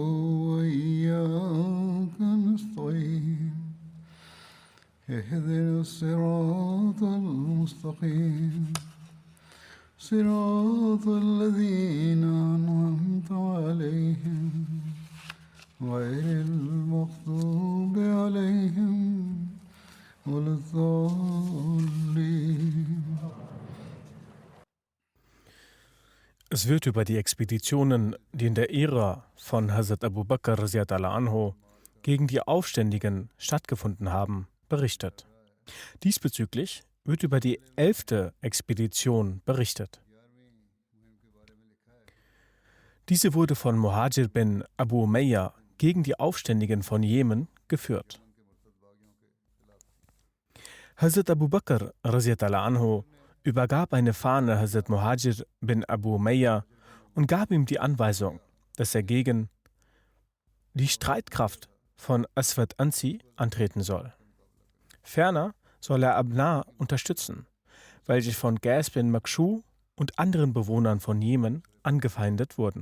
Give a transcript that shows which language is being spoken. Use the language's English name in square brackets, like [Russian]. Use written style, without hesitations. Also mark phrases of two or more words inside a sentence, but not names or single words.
[Arabic] وإياك نستعين اهدنا الصراط المستقيم صراط الذين أنعمت عليهم غير المغضوب عليهم ولا الضالين. [German] Es wird über die Expeditionen, die in der Ära von Hazrat Abu Bakr [Arabic] رضي الله عنه [German] gegen die Aufständigen stattgefunden haben, berichtet. Diesbezüglich wird über die 11. Expedition berichtet. Diese wurde von Muhajir bin Abu Umayya gegen die Aufständigen von Jemen geführt. Hazrat Abu Bakr [Arabic] رضي الله عنه [German] übergab eine Fahne Hazrat Muhajir bin Abu Umayya und gab ihm die Anweisung, dass er gegen die Streitkraft von Aswad Ansi antreten soll. Ferner soll er Abna unterstützen, welche von Ghaz bin Makshu und anderen Bewohnern von Jemen angefeindet wurden.